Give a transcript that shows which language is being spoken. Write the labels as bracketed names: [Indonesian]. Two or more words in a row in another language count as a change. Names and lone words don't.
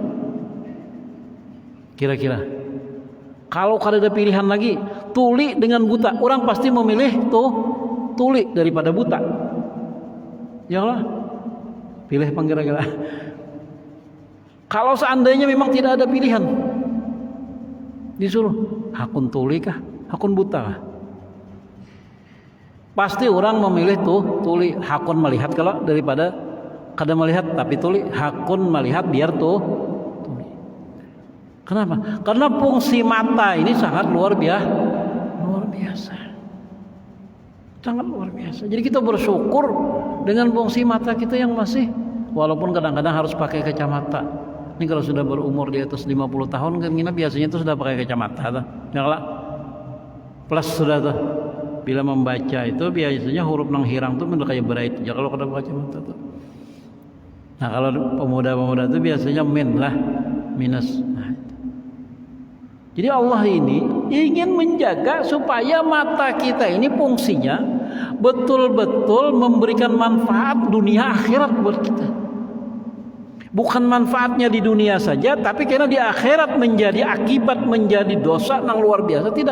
[Indonesian] Kira-kira. Kalau ada pilihan lagi, tuli dengan buta, orang pasti memilih tuli daripada buta. Ya Allah, pilih kira-kira. Kalau seandainya memang tidak ada pilihan, [Banjar] disuruh hakun tuli kah, hakun buta kah? Pasti orang memilih tuli, hakun melihat kalau daripada kada melihat, tapi tuli hakun melihat biar tuli. [Indonesian] Kenapa? Karena fungsi mata ini sangat luar biasa. Sangat luar biasa. Jadi kita bersyukur dengan fungsi mata kita yang masih, walaupun kadang-kadang harus pakai kacamata. Ini kalau sudah berumur di atas 50 tahun kan kita biasanya itu sudah pakai kacamata tuh. Ya lah. Plus sudah tuh. [Banjar] Bila membaca itu biasanya huruf nang hirang tuh udah kayak berait aja kalau kada pakai kacamata tuh. [Indonesian] Nah, kalau pemuda-pemuda itu biasanya minus. Jadi Allah ini ingin menjaga supaya mata kita ini fungsinya betul-betul memberikan manfaat dunia akhirat buat kita. Bukan manfaatnya di dunia saja, tapi karena di akhirat menjadi akibat, menjadi dosa yang luar biasa, tidak.